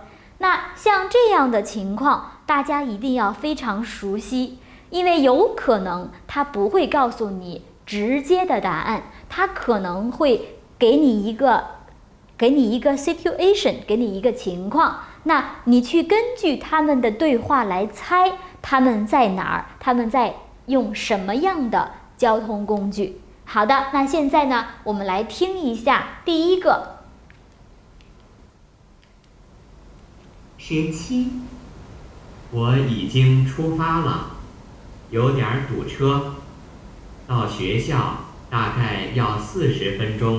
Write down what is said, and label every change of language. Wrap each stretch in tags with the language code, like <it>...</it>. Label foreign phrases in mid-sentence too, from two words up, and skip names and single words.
<zh>那像這樣的情況，大家一定要非常熟悉，因為有可能他不会告訴你直接的答案，他可能会給你一个 situation， 給你一個情況，那你去根據他們的對話來猜他們在哪兒，他們在用什麼樣的交通工具。好的，那現在呢，我們來聽一下第一個。 17，我已經出發了，有點堵車，到學校大概要40分鐘。</zh>